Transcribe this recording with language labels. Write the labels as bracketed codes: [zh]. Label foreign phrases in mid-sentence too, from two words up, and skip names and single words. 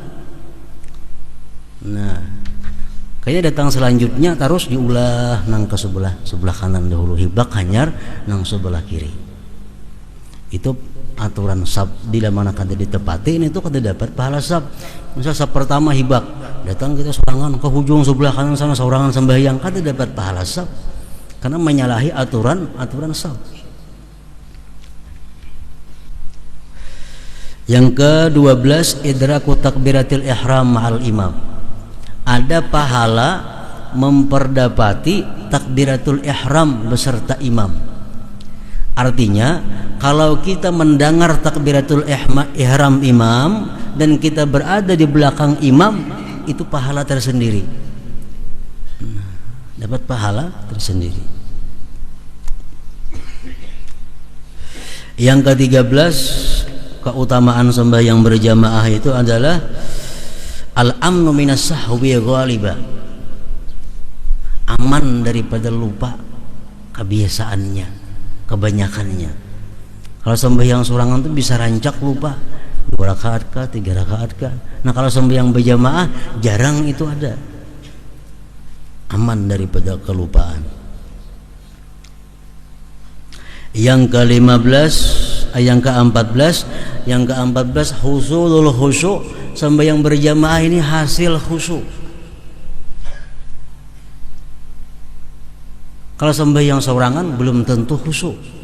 [bjn] Nah, kayaknya datang selanjutnya terus diulah nang ke sebelah kanan dahulu, hibak hanyar nang sebelah kiri. [id] Itu aturan saf. [bjn] Di mana kada ditepati ini tuh kada dapat pahala saf. Misal saf pertama hibak, datang kita sorangan ke hujung sebelah kanan sana sorangan sembahyang, kada dapat pahala saf karena menyalahi aturan saf. [id] Yang ke-12, [ar] idraku takbiratil ihram ma'al imam. [id] Ada pahala memperdapati takbiratul ihram beserta imam. Artinya, kalau kita mendengar takbiratul ihram imam dan kita berada di belakang imam, itu pahala tersendiri. Dapat pahala tersendiri. Yang ke-13, keutamaan sembahyang berjamaah itu adalah [ar] al-amnu minas sahwi ghaliba, [id] aman daripada lupa kebiasaannya, kebanyakannya. [bjn] Kalau sembahyang sorangan tuh bisa rancak lupa 2 rakaat kah, 3 rakaat kah. [id] Nah kalau sembahyang berjamaah jarang itu ada, aman daripada kelupaan. Yang ke-15, yang ke-14, [ar] husulul khusyuk. [id] Sembahyang berjamaah ini hasil khusyuk. Kalau sembahyang sorangan belum tentu khusyuk.